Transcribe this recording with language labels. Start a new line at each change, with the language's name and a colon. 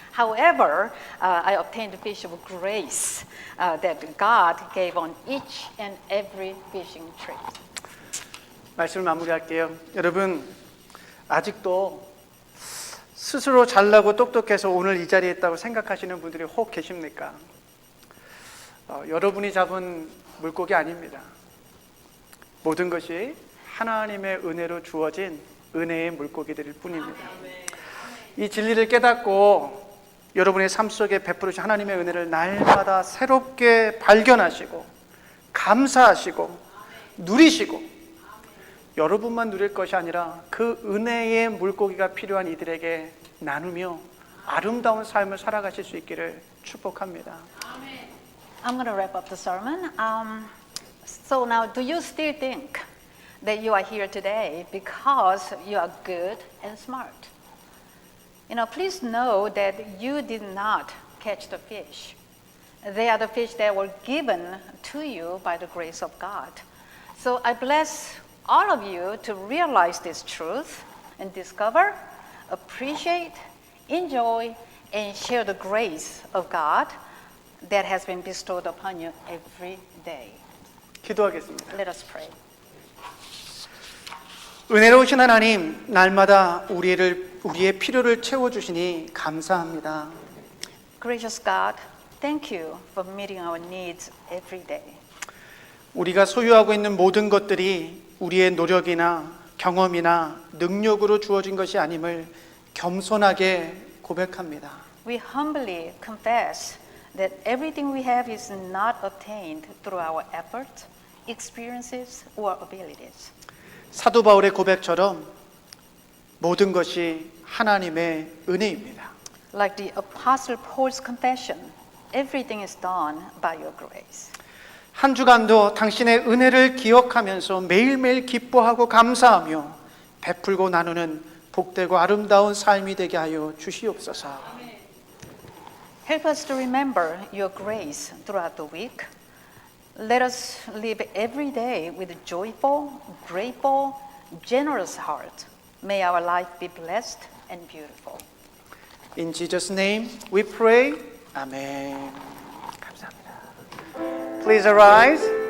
English: However, I obtained the fish of grace that God gave on each and every fishing trip.
Korean: 말씀을 마무리할게요. 여러분, 아직도 스스로 잘나고 똑똑해서 오늘 이 자리에 있다고 생각하시는 분들이 혹 계십니까? 여러분이 잡은 물고기 아닙니다. 모든 것이 하나님의 은혜로 주어진 은혜의 물고기들일 뿐입니다. 이 진리를 깨닫고 여러분의 삶 속에 베풀으신 하나님의 은혜를 날마다 새롭게 발견하시고 감사하시고 누리시고 여러분만 누릴 것이 아니라 그 은혜의 물고기가 필요한 이들에게 나누며 아름다운 삶을 살아가실 수 있기를 축복합니다.
English: I'm going to wrap up the sermon. So now, do you still think that you are here today because you are good and smart? Please know that you did not catch the fish. They are the fish that were given to you by the grace of God. So I bless all of you to realize this truth and discover, appreciate, enjoy, and share the grace of God that has been bestowed upon you every day.
Korean: 기도하겠습니다.
English: Let us pray.
Korean: 은혜로우신 하나님, 날마다 우리의 필요를 채워주시니 감사합니다.
English: Gracious God, thank you for meeting our needs every day.
Korean: 우리가 소유하고 있는 모든 것들이 우리의 노력이나 경험이나 능력으로 주어진 것이 아님을 겸손하게 고백합니다.
English: We humbly confess that everything we have is not obtained through our effort, experiences, or abilities.
Korean: 사도 바울의 고백처럼 모든 것이 하나님의 은혜입니다.
English: Like the Apostle Paul's confession, everything is done by your grace.
Korean: 한 주간도 당신의 은혜를 기억하면서 매일매일 기뻐하고 감사하며 베풀고 나누는 복되고 아름다운 삶이 되게 하여 주시옵소서.
English: Help us to remember your grace throughout the week. Let us live every day with a joyful, grateful, generous heart. May our life be blessed and beautiful. In Jesus' name we pray. Amen.
Korean: 감사합니다.
English: Please arise.